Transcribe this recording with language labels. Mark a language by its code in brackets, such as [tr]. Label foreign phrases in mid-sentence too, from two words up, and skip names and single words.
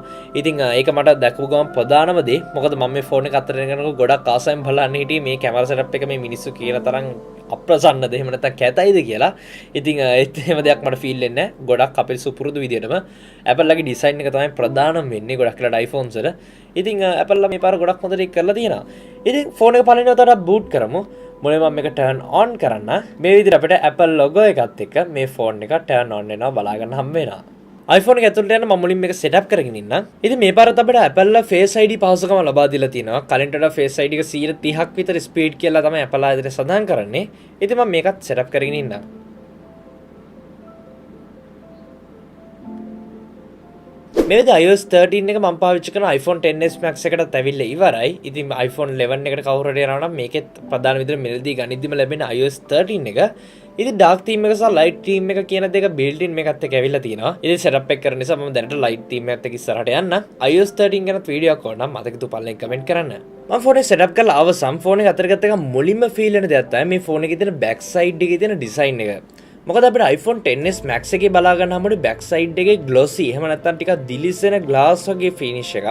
[si] ඉතින් ඒක මට දැකපු ගමන් ප්‍රධානම දේ මොකද මම මේ ෆෝන් එක අතර යනකොට ගොඩක් ආසයෙන් බලන්න හිටියේ මේ කැමරා සෙටප් එක මේ මිනිස්සු කියන තරම් අප්‍රසන්නද එහෙම නැත්නම් කැතයිද කියලා. ඉතින් ඒත් එහෙම දෙයක් මට ෆීල් වෙන්නේ නැහැ. ගොඩක් අපේ සුපුරුදු විදියටම Apple ලගේ ඩිසයින් එක තමයි ප්‍රධානම වෙන්නේ ගොඩක් වෙලාට iPhones වල. ඉතින් Apple ලා මේ පාර ගොඩක් හොඳට ඒක කරලා තියෙනවා. ඉතින් ෆෝන් එක පළවෙනි වතාවට බූට් කරමු. මුලින්ම මම මේක [en] turn on [si] කරන්න. මේ විදිහට අපිට Apple logo එකත් එක්ක මේ ෆෝන් එක [en] turn on [si] වෙනවා බලා ගන්න හම්බ වෙනවා. iPhone එක ඇතුළට යන මම මුලින් මේක setup කරගෙන ඉන්නම්. ඉතින් මේ පාරත් අපිට Apple ලා Face ID පහසුකම ලබා දීලා තිනවා. කලින්ට වඩා Face ID එක 130ක් විතර ස්පීඩ් කියලා තමයි Apple ආයතනය සඳහන් කරන්නේ. ඉතින් මම මේකත් setup කරගෙන ඉන්නම්. මේ විදිහට iOS 13 එක මම පාවිච්චි කරන iPhone 10s Max එකටත් ඇවිල්ලා ඉවරයි. ඉතින් iPhone 11 එකට කවුරු හරි යනවා නම් මේකෙත් ප්‍රධාන විදිහට මෙලදී ගනිද්දිම ලැබෙන iOS 13 එක. ඉතින් [en] dark theme [si] එක සහ [en] light theme [si] එක කියන දෙක [en] built in [si] මේකත් එක්ක ඇවිල්ලා තිනවා. ඉතින් setup එක කරන නිසා මම දැනට [en] light theme [si] එකත් එක්ක ඉස්සරහට යන්න. iOS 13 ගැන වීඩියෝ එකක් ඕන නම් මතක තු පල්ලෙන් කමෙන්ට් කරන්න. මම ෆෝන් එක setup කරලා අවසන් ෆෝන් එක අතර ගත්ත එක මුලින්ම feel වෙන දෙයක් තමයි මේ ෆෝන් එකේ තියෙන [en] back side [si] එකේ තියෙන design එක. මොකද අපිට iPhone 10s Max එකේ බලා ගන්න හැමෝටම [en] back side [si] එකේ glossy එහෙම නැත්නම් ටිකක් දිලිසෙන glass වගේ finish එකක්.